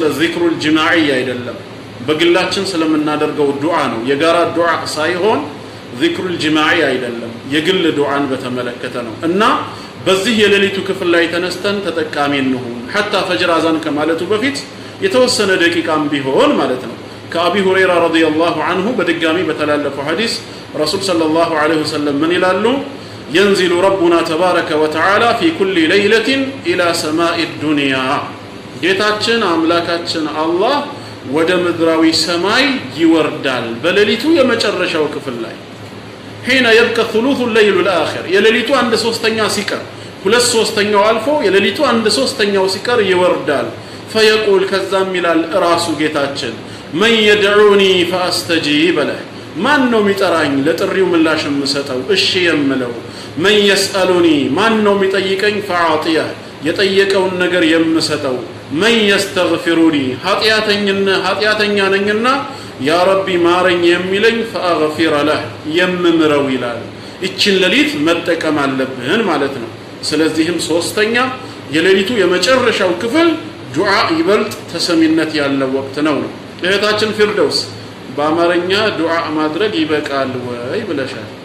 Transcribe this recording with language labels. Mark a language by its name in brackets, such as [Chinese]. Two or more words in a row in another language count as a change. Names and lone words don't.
[Arabic] ذكر الجماعي [Amharic] አይደለም፣ በግላችን ስለምናደርገው ዱዓ ነው። የጋራ ዱዓ ሳይሆን [Arabic] ذكر الجماعي [Amharic] አይደለም፣ የግል ዱዓን በተመለከተ ነው። እና በዚህ የሌሊቱ ክፍል ላይ ተነስተን ተጠቃሚ እንሁን። [Arabic] حتى فجر [Amharic] አዛን ከማለቱ በፊት የተወሰነ ደቂቃም ቢሆን ማለት ነው። ከአቢ ሁረይራ [Arabic] رضي الله عنه [Amharic] በድጋሚ በተላለፈው ሐዲስ [Arabic] رسول صلى الله عليه وسلم [Amharic] ምን ይላሉ? [Arabic] ينزل ربنا تبارك وتعالى في كل ليلة إلى سماء الدنيا [Amharic] ጌታችን አምላካችን አላህ ወደ ምድራዊ ሰማይ ይወርዳል በሌሊቱ የመጨረሻው ክፍል ላይ [Arabic] حين يبقى ثلث الليل الآخر [Amharic] የሌሊቱ 1/3 ሲቀር 2/3 አልፎ የሌሊቱ 1/3 ሲቀር ይወርዳል فيقول ከዛም ይላል ራሱ ጌታችን [Arabic] من يدعوني فأستجيب له [Amharic] ማን ነው የሚጠራኝ ለጥሪው ምላሽ የምሰጠው እሺ የምለው [Arabic] من يسألني [Amharic] ማን ነው የሚጠይቀኝ فأعطيه የጠየቀውን ነገር የምሰጠው [Arabic] من يستغفرني [Amharic] ኃጢአተኛ ነኝና [Arabic] يا ربي [Amharic] ማረኝ የሚለኝ [Arabic] فأغفر له [Amharic] የምምረው ይላል። እቺን ሌሊት መጠቀም አለብን ማለት ነው። ስለዚህም 3ኛ የሌሊቱ የመጨረሻው ክፍል ዱዓ ይበልጥ ተሰሚነት ያለው ወቅት ነው። እህታችን ፊርደውስ በአማርኛ ዱዓ ማድረግ ይበቃል ወይ ብለሻል።